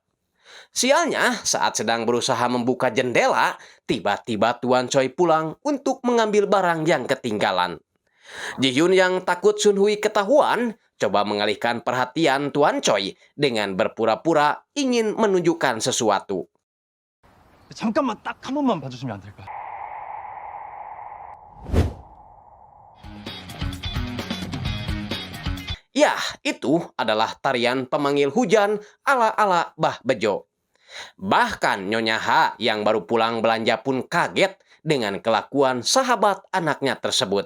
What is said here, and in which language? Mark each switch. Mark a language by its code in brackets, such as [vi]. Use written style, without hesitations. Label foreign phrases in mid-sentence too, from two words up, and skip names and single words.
[id] Sialnya, saat sedang berusaha membuka jendela, tiba-tiba Tuan Choi pulang untuk mengambil barang yang ketinggalan. Ji Hyun yang takut Sun Hui ketahuan, coba mengalihkan perhatian Tuan Choi dengan berpura-pura ingin menunjukkan sesuatu. [ko] 잠깐만 딱 한 번만 봐주시면 안 될까? [id] Ya, itu adalah tarian pemanggil hujan ala-ala Bah Bejo. Bahkan Nyonya Ha yang baru pulang belanja pun kaget dengan kelakuan sahabat anaknya tersebut.